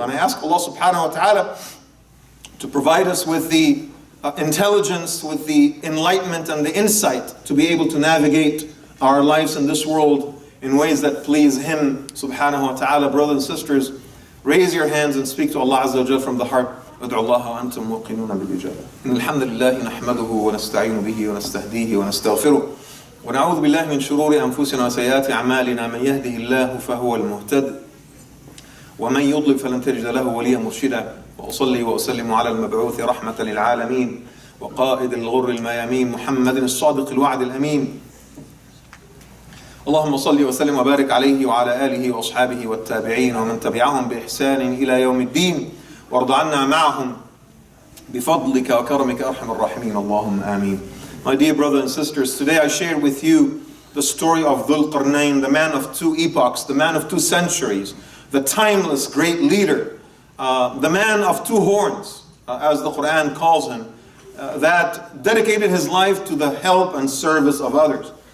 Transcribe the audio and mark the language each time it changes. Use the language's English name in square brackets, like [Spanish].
[English] And I ask Allah subhanahu wa ta'ala to provide us with the intelligence, with the enlightenment and the insight to be able to navigate our lives in this world in ways that please Him subhanahu wa ta'ala. Brothers and sisters, raise your hands and speak to Allah Azza wa Jal from the heart. [Arabic] ادعوا الله وأنتم موقنون بالإجابة. إن الحمد لله نحمده ونستعين به ونستهديه ونستغفره ونعوذ بالله من شرور أنفسنا وسيئات أعمالنا. من يهده الله فهو المهتد ومن يضلل فلن تجد له وليا مرشدا. وأصلي وأسلم على المبعوث رحمة للعالمين وقائد الغر الميامين محمد الصادق الوعد الأمين اللهم صل وسلم وبارك عليه وعلى آله وأصحابه والتابعين ومن تبعهم بإحسان إلى يوم الدين وارض عنا معهم بفضلك وكرمك أرحم الراحمين اللهم آمين. [English] My dear brothers and sisters, today I shared with you the story of Dhul Qarnayn, the man of two epochs, the man of two centuries, the timeless great leader, the man of two horns, as the Quran calls him, that dedicated his life to the help and service of others.